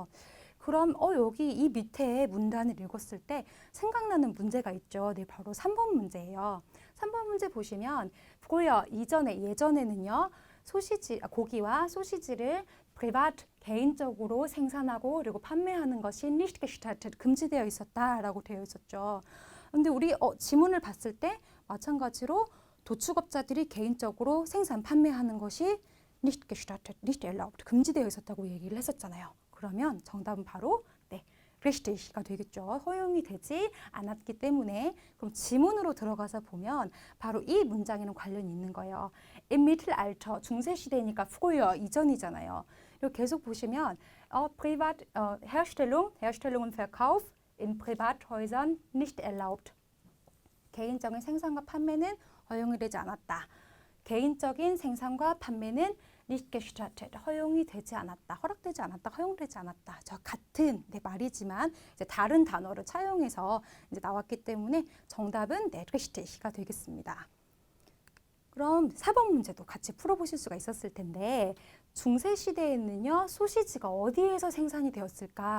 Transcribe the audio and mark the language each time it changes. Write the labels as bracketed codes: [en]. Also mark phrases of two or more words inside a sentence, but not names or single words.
[ko] 그럼 여기 이 밑에 문단을 읽었을 때 생각나는 문제가 있죠. 네, 바로 3번 문제예요. 3번 문제 보시면 예전에는요 고기와 소시지를 privat, 개인적으로 생산하고 그리고 판매하는 것이 [de] nicht gestattet, [ko] 금지되어 있었다라고 되어 있었죠. 근데 우리 지문을 봤을 때 마찬가지로 도축업자들이 개인적으로 생산, 판매하는 것이 [de] nicht gestattet, nicht erlaubt, [ko] 금지되어 있었다고 얘기를 했었잖아요. 그러면 정답은 바로 richtig가 되겠죠. 허용이 되지 않았기 때문에. 그럼 지문으로 들어가서 보면 바로 이 문장에는 관련이 있는 거예요. [de] Im Mittelalter, [ko] 중세시대니까 früher, 이전이잖아요. 그리고 계속 보시면 [de] Herstellung und Verkauf in Privathäusern nicht erlaubt. [ko] 개인적인 생산과 판매는 허용이 되지 않았다. 개인적인 생산과 판매는 [de] nicht gestattet, [ko] 허용이 되지 않았다, 허락되지 않았다, 허용되지 않았다. 저 같은 말이지만 이제 다른 단어를 차용해서 이제 나왔기 때문에 정답은 richtig가 되겠습니다. 그럼 4번 문제도 같이 풀어보실 수가 있었을 텐데, 중세 시대에는요 소시지가 어디에서 생산이 되었을까?